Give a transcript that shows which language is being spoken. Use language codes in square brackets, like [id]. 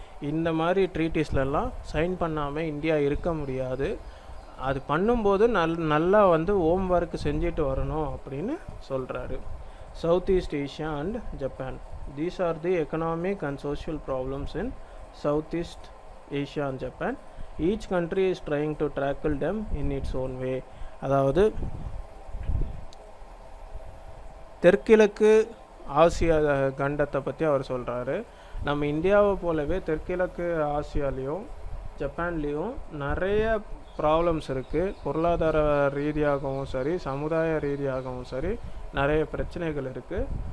[ta] இந்த மாதிரி ட்ரீட்டிஸ்லலாம் சைன் பண்ணாமல் இந்தியா இருக்க முடியாது. அது பண்ணும்போது நல்லா வந்து ஹோம் ஒர்க் செஞ்சுட்டு வரணும் அப்படின்னு சொல்கிறாரு. [en] Southeast Asia and Japan. These are the economic and social problems in Southeast Asia and Japan. Each country is trying to tackle them in its own way. [ta] அதாவது தெற்கிழக்கு ஆசியா கண்டத்தை பற்றி அவர் சொல்கிறாரு. நம்ம இந்தியாவை போலவே தெற்கிழக்கு ஆசியாலேயும் ஜப்பான்லேயும் நிறைய ப்ராப்ளம்ஸ் இருக்குது. பொருளாதார ரீதியாகவும் சரி, சமுதாய ரீதியாகவும் சரி, நிறைய பிரச்சனைகள் இருக்குது.